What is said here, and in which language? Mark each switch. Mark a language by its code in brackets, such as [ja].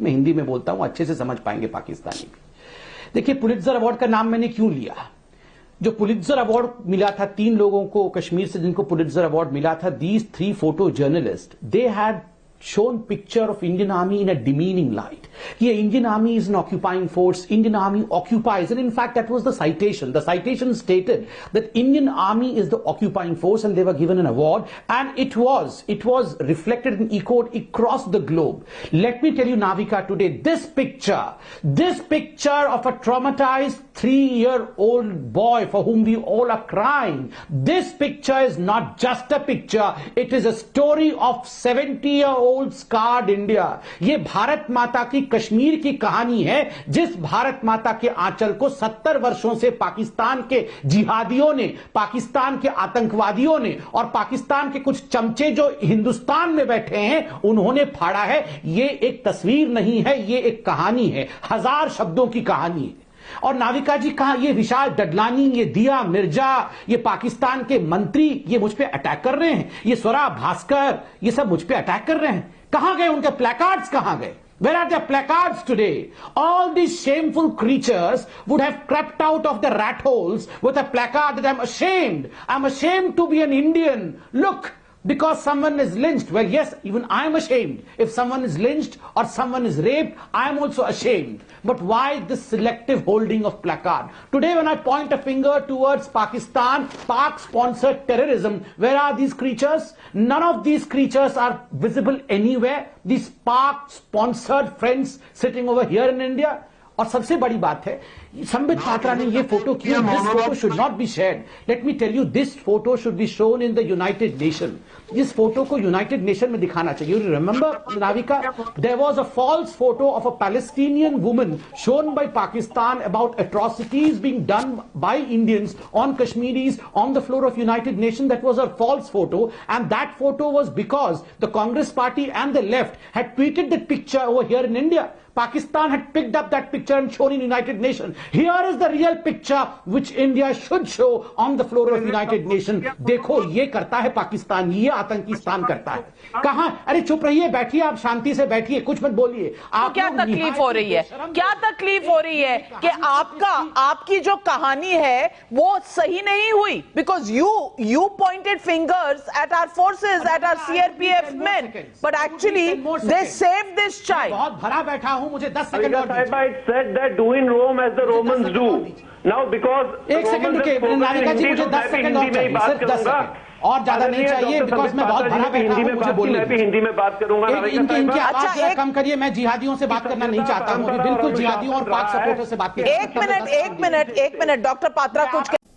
[hi] मैं हिंदी में बोलता हूं, अच्छे से समझ पाएंगे पाकिस्तानी भी. देखिए, पुलित्जर अवार्ड का नाम मैंने क्यों लिया? जो पुलित्जर अवार्ड मिला था 3 लोगों को कश्मीर से, जिनको पुलित्जर अवार्ड मिला था, [en] These 3 photo journalist, they had shown picture of Indian army in a demeaning light. Yeah, Indian army is an occupying force. Indian army occupies, and in fact that was the citation. The citation stated that Indian army is the occupying force, and they were given an award, and it was reflected and echoed across the globe. Let me tell you, Navika, today this picture of a traumatized 3-year-old boy for whom we all are crying. This picture is not just a picture; it is a story of 70-year-old scarred India. [hi] ये भारत माता की कश्मीर की कहानी है, जिस भारत माता के आंचल को 70 वर्षों से पाकिस्तान के जिहादियों ने, पाकिस्तान के आतंकवादियों ने और पाकिस्तान के कुछ चमचे जो हिंदुस्तान में बैठे हैं उन्होंने फाड़ा है. ये एक तस्वीर नहीं है, ये एक कहानी है, 1000 शब्दों की कहानी है. और नाविका जी कहां, ये विशाल डडलानी, ये दिया मिर्जा, ये पाकिस्तान के मंत्री, ये मुझ पे अटैक कर रहे हैं, ये स्वरा भास्कर, ये सब मुझ पे अटैक कर रहे हैं। कहां गए उनके प्लेकार्ड्स, कहां गए? [en] Where are their placards today? All these shameful creatures would have crept out of the rat holes with a placard that I'm ashamed. I'm ashamed to be an Indian. Look, because someone is lynched. Well, yes, even I'm ashamed. If someone is lynched or someone is raped, I'm also ashamed. But why this selective holding of placard? Today when I point a finger towards Pakistan, Pak-sponsored terrorism, where are these creatures? None of these creatures are visible anywhere. These Pak-sponsored friends sitting over here in India. [hi] और सबसे बड़ी बात है, संबित पात्रा ने ये photo किया, [en] This photo should not be shared. Let me tell you, this photo should be shown in the United Nation. [hi] इस photo को यूनाइटेड नेशन में दिखाना चाहिए। [en] You remember Navika, there was a false photo of a Palestinian woman shown by Pakistan about atrocities being done by Indians on Kashmiris on the floor of United Nations. That was a false photo, and that photo was because the Congress party and the left had tweeted that picture over here in India. Pakistan had picked up that picture and shown in United Nations. Here is the real picture which India should show on the floor of United Nations. [hi] देखो ये करता है पाकिस्तान, ये आतंकीस्तान करता है। कहां? अरे चुप रहिए, बैठिए, आप शांति से बैठिए, कुछ मत बोलिए। आप क्या तकलीफ हो रही है? क्या तकलीफ हो रही है कि आपकी जो कहानी है वो सही नहीं हुई? [en] Because you pointed fingers at our forces, at our CRPF men, but actually they saved this child. [hi] बहुत भरा बैठा हूं, मुझे 10 सेकंड और [en] Sahiba, it said that do in Rome as the Romans do. Now because [hi] एक second रुकिए नाविका जी, मुझे 10 second और चाहिए, सिर्फ 10 सेकंड और ज्यादा नहीं चाहिए, बिकॉज मैं बहुत भरा बैठा हूं, मुझे बोलने मैं भी हिंदी में बात करूंगा। इनकी आवाज जरा कम करिए, मैं जिहादियों से बात करना नहीं चाहता हूं, बिल्कुल जिहादियों और पाक सपोर्टर से बात करिए। एक मिनट डॉक्टर पात्रा कुछ।